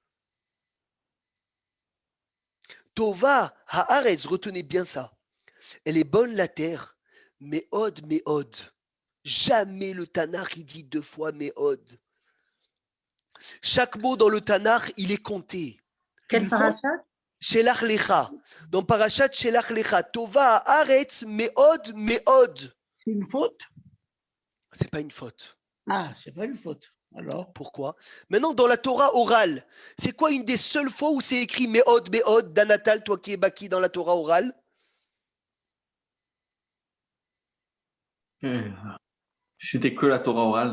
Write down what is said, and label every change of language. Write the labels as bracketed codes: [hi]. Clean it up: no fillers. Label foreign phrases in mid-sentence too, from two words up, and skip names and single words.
[he] טובה הארץ, [fr] retenez bien ça. Elle est bonne la terre, Meod. Jamais le Tanakh il dit 2 fois Meod. Chaque mot dans le Tanakh, il est compté. Quel parachat? Shelach Lecha. Dans Parashat Shelach Lecha, [he] טובה הארץ מאוד. [fr] C'est une faute? C'est pas une faute. Ah, c'est pas une faute. Alors? Pourquoi? Maintenant, dans la Torah orale, c'est quoi une des seules fois où c'est écrit Meod, Danatal, toi qui es baki dans la Torah orale? C'était que la Torah orale.